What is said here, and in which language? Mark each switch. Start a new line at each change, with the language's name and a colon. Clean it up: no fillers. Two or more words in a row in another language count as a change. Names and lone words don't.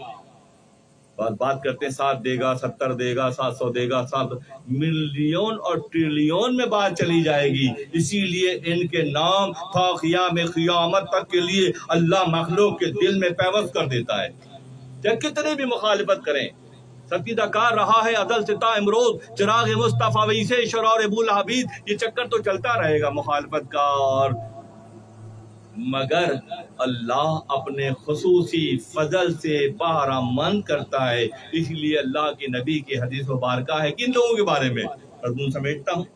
Urdu: بات کرتے ہیں 7 دے گا, 70 دے گا, 700 دے گا, 7 ملین اور ٹریلین میں بات چلی جائے گی. اسی لیے ان کے نام تا قیام قیامت تک کے لیے اللہ مخلوق کے دل میں پیوست کر دیتا ہے, چاہے کتنے بھی مخالفت کریں. سقیدہ کار رہا ہے ازل سے تا امروز, چراغ مصطفیٰ ویسے شرار ابو لہبید, یہ چکر تو چلتا رہے گا مخالفت کا. اور مگر اللہ اپنے خصوصی فضل سے بہرامند کرتا ہے. اس لیے اللہ کے نبی کی حدیث مبارکہ ہے کن لوگوں کے بارے میں, مضمون سمیٹتا ہوں.